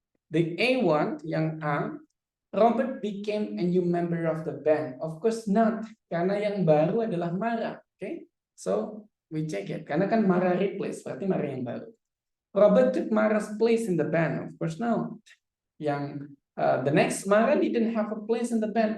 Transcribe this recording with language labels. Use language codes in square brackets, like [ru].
[en] The A1 yang A, Robert became a new member of the band. Of course not, [id] karena yang baru adalah Mara. [en] Okay, so we check it. [id] Karena kan Mara replace, berarti Mara yang baru. [en] Robert took Mara's place in the band. Of course not. Yang the next Mara didn't have a place in the band.